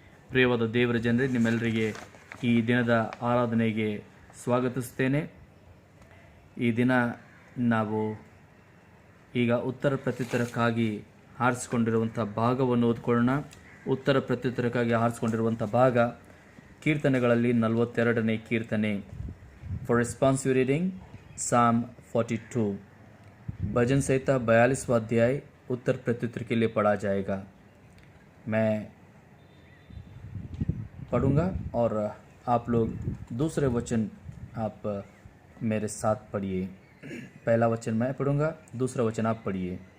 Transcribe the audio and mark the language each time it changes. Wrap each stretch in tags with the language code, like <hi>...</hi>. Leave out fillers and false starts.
<kn>ಪ್ರಿಯವಾದ ದೇವರ ಜನರೇ, ನಿಮ್ಮೆಲ್ಲರಿಗೆ ಈ ದಿನದ ಆರಾಧನೆಗೆ ಸ್ವಾಗತಿಸ್ತೇನೆ. ಈ ದಿನ ನಾವು ಈಗ ಉತ್ತರ ಪ್ರತ್ಯುತ್ತರಕ್ಕಾಗಿ ಆರಿಸಿಕೊಂಡಿರುವಂಥ ಭಾಗವನ್ನು ಓದ್ಕೊಳ್ಳೋಣ. ಉತ್ತರ ಪ್ರತ್ಯುತ್ತರಕ್ಕಾಗಿ ಆರಿಸಿಕೊಂಡಿರುವಂಥ ಭಾಗ ಕೀರ್ತನೆಗಳಲ್ಲಿ 42ನೇ ಕೀರ್ತನೆ.</kn> <en>For responsive reading, Psalm 42.</en> <hi>भजन संहिता 42वां अध्याय उत्तर प्रत्युत्तर के लिए पढ़ा जाएगा. मैं पढ़ूंगा और आप लोग दूसरे वचन आप मेरे साथ पढ़िए. पहला वचन मैं पढ़ूंगा, दूसरा वचन आप पढ़िए.</hi>